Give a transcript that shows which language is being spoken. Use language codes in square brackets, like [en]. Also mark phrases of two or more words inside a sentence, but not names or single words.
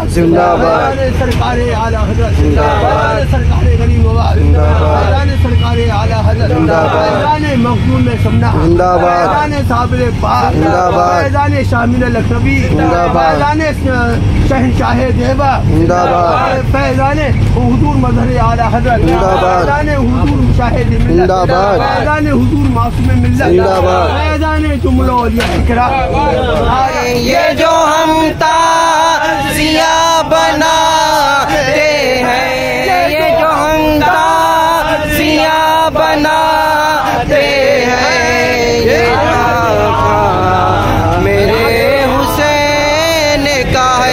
[ur] زندہ باد، فیضان سرکار اعلی حضرت زندہ باد، سرکار غریب نواز زندہ باد، فیضان سرکار اعلی حضرت زندہ باد، فیضان مغموم سمنا زندہ باد، فیضان صابر پاک زندہ باد، فیضان شامل لکھنوی زندہ باد، فیضان شہنشاہ دیوا زندہ باد، فیضان حضور مظہر اعلی حضرت زندہ باد، فیضان حضور مشاہد ملت زندہ باد، فیضان حضور معصوم ملت زندہ باد، فیضان جملہ اولیاء اکرام۔ یہ جو ہم تازیاں بناتے ہیں، یہ جو ہم تازیاں بناتے ہیں، یہ میرے حسین کا